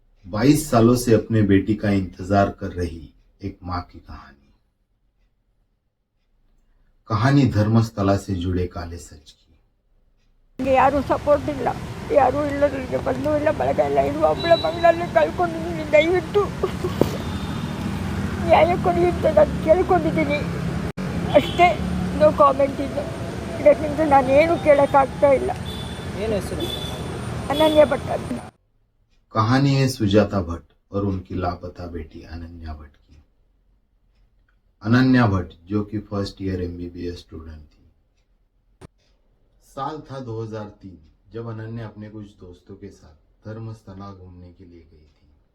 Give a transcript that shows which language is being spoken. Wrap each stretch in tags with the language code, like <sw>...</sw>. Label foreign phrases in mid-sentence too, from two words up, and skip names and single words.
<hi>22 सालों से अपने बेटी का इंतजार कर रही एक मां की कहानी। कहानी धर्मस्थला से जुड़े काले सच की।</hi> <kn>ಯಾರು ಸಪೋರ್ಟ್ ಇಲ್ಲ, ಯಾರೂ ಇಲ್ಲ, ನನಗೆ ಬಂಧು ಇಲ್ಲ, ಬಳಗ ಇಲ್ಲ. ಇದು ಒಬ್ಬಳ ಮಗಳನ್ನೇ ಕಳ್ಕೊಂಡಿದ್ದೀನಿ. ದಯವಿಟ್ಟು ನ್ಯಾಯ ಕೊಡಿ ಅಂತ ನಾನು ಕೇಳ್ಕೊಂಡಿದ್ದೀನಿ ಅಷ್ಟೇ.</kn> <en>no comment</en> <kn>ಇದು. ಇದಕ್ಕಿಂತ ನಾನೇನು ಕೇಳೋಕ್ಕಾಗ್ತಾ ಇಲ್ಲ. ಏನು ಹೆಸರು? ಅನನ್ಯ ಭಟ್.</kn> <hi>कहानी है सुजाता भट्ट और उनकी लापता बेटी अनन्या भट्ट की। अनन्या भट्ट जो कि</hi> <en>first year MBBS student</en> <hi>थी। साल था 2003 जब अनन्या अपने कुछ दोस्तों के साथ धर्मस्थला घूमने के लिए गई थी।</hi>